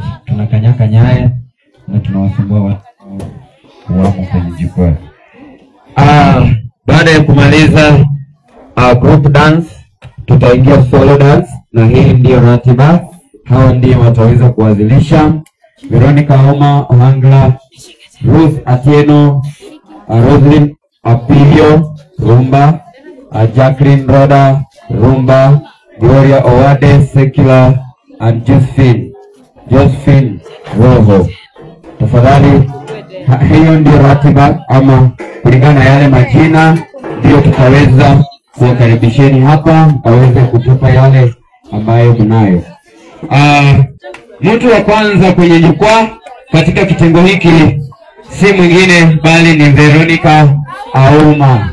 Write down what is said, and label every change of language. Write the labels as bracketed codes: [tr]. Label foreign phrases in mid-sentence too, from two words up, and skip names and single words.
[sw] Tunakanyaga nyaya na tunawasumbua watu wamo kwenye jukwaa. Baada ya kumaliza [en] group dance, [sw] tutaingia [en] solo dance, [sw] na hii ndio ratiba. Hawa ndio wataweza kuwazilisha: Veronica Auma Ohangla, Ruth Atieno, Roslyn Apilio rumba, Jacqueline Roda rumba, Gloria Owade Secular, and Josephine Roho. Tafadhali, hiyo ndio ratiba, ama kulingana na yale majina ndio tutaweza kuwakaribisheni hapa aweze kutupa yale ambayo mnayo. Mtu wa kwanza kwenye jukwaa katika kitengo hiki si mwingine bali ni Veronica Auma.